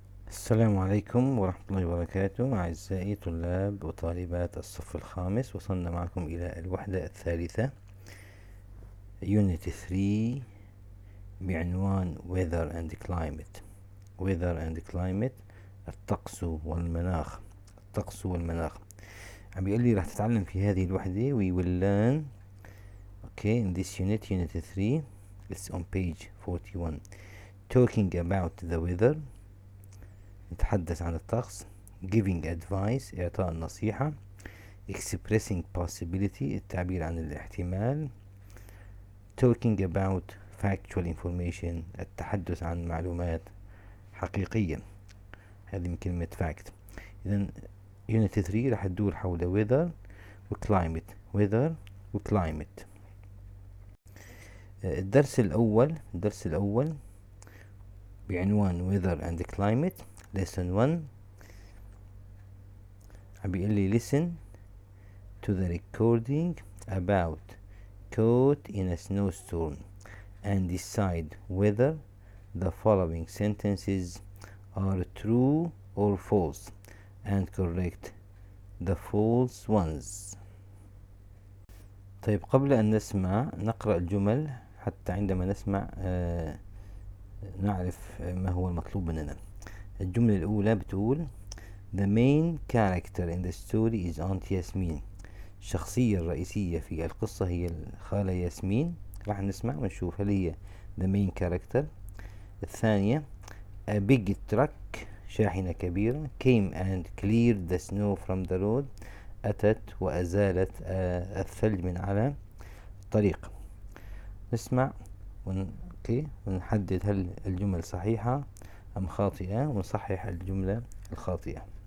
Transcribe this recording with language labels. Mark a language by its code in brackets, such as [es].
[ar] السلام عليكم ورحمة الله وبركاته أعزائي طلاب وطالبات الصف الخامس. وصلنا معكم إلى الوحدة الثالثة Unit-3 بعنوان [en] Weather and Climate. Weather and Climate، [ar] الطقس والمناخ. الطقس والمناخ. عم بيقول لي راح تتعلم في هذه الوحدة [en] we will learn in this Unit-3. it's on page 41. talking about the weather، [ar] نتحدث عن الطقس. [en] giving advice، [ar] إعطاء النصيحة. [en] expressing possibility، [ar] التعبير عن الاحتمال. [en] talking about factual information، [ar] التحدث عن معلومات حقيقية. هذه من كلمة fact. إذن Unit 3 راح تدور حول weather و climate. [en] weather و climate. [ar] الدرس الأول بعنوان [en] weather and climate Lesson-1. [ar] عم بيقول لي [en] listen to the recording about caught in a snowstorm and decide whether the following sentences are true or false and correct the false ones. [ar] طيب، قبل أن نقرأ الجمل حتى عندما نسمع نعرف ما هو المطلوب مننا. الجملة الأولى بتقول [en] The main character in the story is Aunt Yasmin. [ar] الشخصية الرئيسية في القصة هي الخالة ياسمين. راح نسمع ونشوف هل هي [en] the main character. الثانية A big truck، [ar] شاحنة كبيرة [en] came and cleared the snow from the road. [ar] أتت وأزالت الثلج من على الطريق. نسمع ونحدد هل الجمل صحيحة أم خاطئة، ونصحح الجملة الخاطئة.